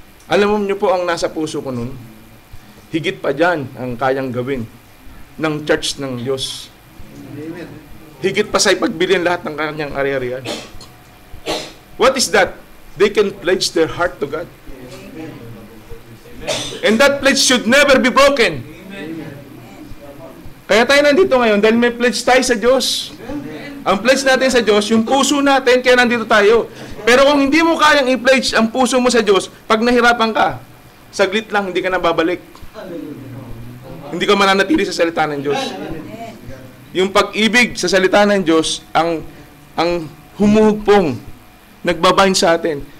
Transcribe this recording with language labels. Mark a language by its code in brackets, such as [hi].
[tl] Alam niyo po ang nasa puso ko nun, higit pa dyan ang kayang gawin ng church ng Diyos. Higit pa sa ipagbilin lahat ng kanyang ari-arian. [en] What is that? They can pledge their heart to God. And that pledge should never be broken. [tl] Kaya tayo nandito ngayon dahil may pledge tayo sa Diyos. Ang pledge natin sa Diyos, yung puso natin, kaya nandito tayo. Pero kung hindi mo kayang i-pledge ang puso mo sa Diyos, pag nahirapan ka, saglit lang, hindi ka na babalik. Hindi ka mananatili sa salita ng Diyos. Yung pag-ibig sa salita ng Diyos, ang humuhugpong, nagbabind sa atin.